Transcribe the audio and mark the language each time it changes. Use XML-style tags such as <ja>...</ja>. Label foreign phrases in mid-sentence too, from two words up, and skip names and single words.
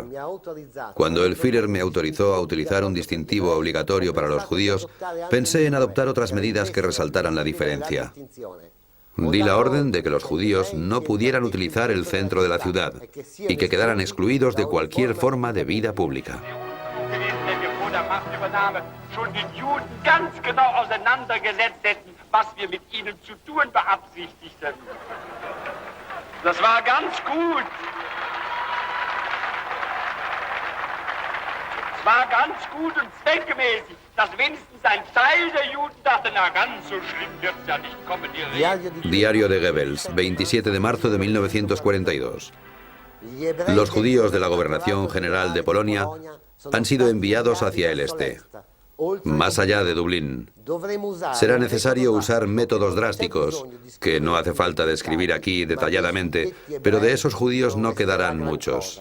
<es>Cuando el Führer me autorizó a utilizar un distintivo obligatorio para los judíos, pensé en adoptar otras medidas que resaltaran la diferencia. Di la orden de que los judíos no pudieran utilizar el centro de la ciudad y que quedaran excluidos de cualquier forma de vida pública.</es> <de>Schon den Juden ganz genau auseinandergesetzt hätten, was wir mit ihnen zu tun beabsichtigten. Das war ganz gut. Es war ganz gut und zweckmäßig, dass wenigstens ein Teil der Juden dachte, na ganz so schlimm wird's ja nicht kommen, die Reden.</de> <es>Diario de Goebbels, 27 de marzo de 1942. Los judíos de la Gobernación General de Polonia han sido enviados hacia el este, más allá de Dublín. Será necesario usar métodos drásticos, que no hace falta describir aquí detalladamente, pero de esos judíos no quedarán muchos.</es>